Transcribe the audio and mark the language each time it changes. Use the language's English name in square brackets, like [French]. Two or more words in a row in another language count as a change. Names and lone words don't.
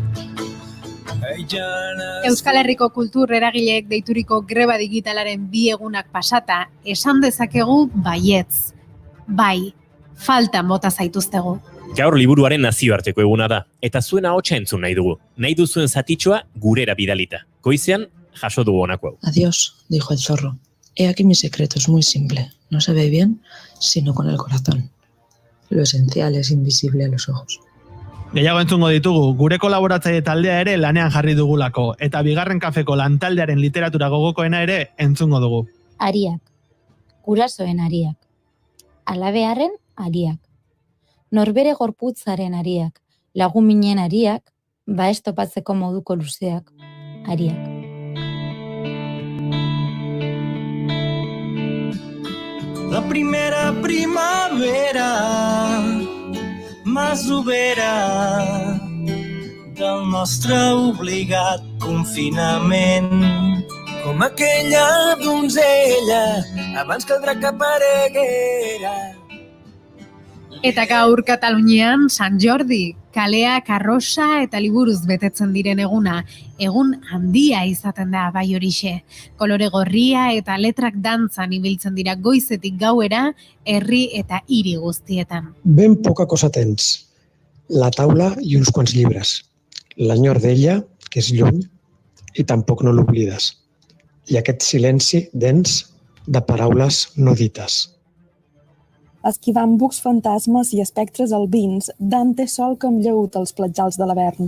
[Basque] Euskal Herriko kultur eragileek deituriko greba digitalaren 2 egunak pasata, esan dezakegu baietz. Bai, falta mota zaituztegu. Gaur liburuaren nazioarteko eguna da, eta zuen ahotsa entzun nahi dugu. Nahi duzuen zatitxoa gurera bidalita. Goizean, jaso dugu honako hau. [Spanish] Adiós, dijo el zorro. He aquí mi secreto, es muy simple. No se ve bien, sino con el corazón. Lo esencial es invisible a los ojos. [Basque] Gehiago entzungo ditugu, gure kolaboratzaile taldea ere lanean jarri dugulako, eta bigarren kafeko lantaldearen literatura gogokoena ere entzungo dugu. Ariak. Gurasoen ariak. Alabearen ariak. Norbere gorputzaren ariak. Laguminen ariak. Baestopatzeko moduko luzeak. Ariak. [Catalan] La primera primavera masovera del nostre obligat confinament. Com aquella donzella abans que el drac apareguera. [Basque] Eta gaur Katalunian San Jordi, kaleak arrosa eta liburuz betetzen diren eguna, egun handia izaten da bai horixe. Kolore gorria eta letrak dantzan ibiltzen dira goizetik gauera, herri eta hiri guztietan. [Catalan] Ben poca cosa tens. La taula i uns quants llibres. L'enyor d'ella, que és lluny, i tampoc no l'oblides. I aquest silenci dens de paraules no dites. Esquivant bucs fantasmes i espectres albins, Dante sol com lleut als platjals de l'Avern.